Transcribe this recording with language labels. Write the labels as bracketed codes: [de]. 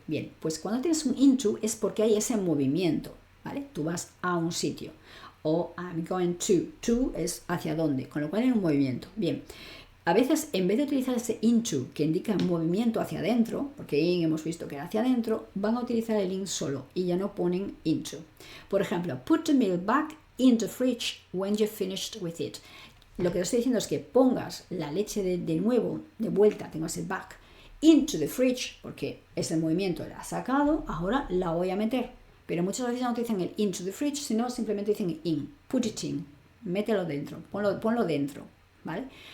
[es] Bien, pues cuando tienes un into es porque hay ese movimiento, ¿vale? Tú vas a un sitio. O [en] I'm going to [es] es hacia dónde, con lo cual hay un movimiento. Bien, a veces en vez de utilizar ese into que indica un movimiento hacia adentro, porque in hemos visto que era hacia adentro, van a utilizar el in solo y ya no ponen into. Por ejemplo, [en] put the milk back in the fridge when you're finished with it. [es] Lo que estoy diciendo es que pongas la leche de nuevo, de vuelta, tengo ese back, [en] into the fridge, [es] porque es el movimiento, la has sacado, ahora la voy a meter. Pero muchas veces no utilizan el [en] into the fridge, [es] sino simplemente dicen in, [en] put it in, [es] mételo dentro, ponlo dentro, ¿vale?